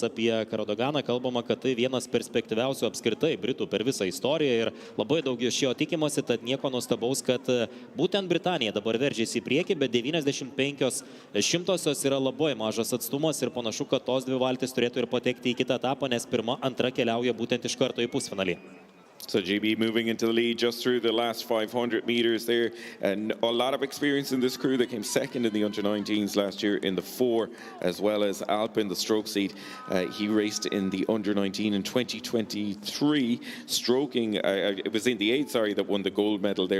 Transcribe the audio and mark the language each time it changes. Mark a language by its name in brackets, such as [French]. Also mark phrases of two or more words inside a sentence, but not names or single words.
[Lithuanian] Apie Karadoganą kalbama, kad tai vienas perspektyviausių apskritai Britų per visą istoriją ir labai daug iš jo tikimasi, tad nieko nuostabaus, kad būtent Britanija dabar veržiasi į priekį, bet 95% yra labai mažas atstumas ir panašu, kad tos 2 valtys turėtų ir patekti į kitą etapą, nes pirma, antra keliauja būtent iš karto į pusfinalį. [English] So GB moving into the lead just through the last 500 meters there, and a lot of experience in this crew. They came second in the under-19s last year in the 4, as well as Alp in the stroke seat. He raced in the under-19 in 2023, stroking, it was in the 8, sorry, that won the gold medal there.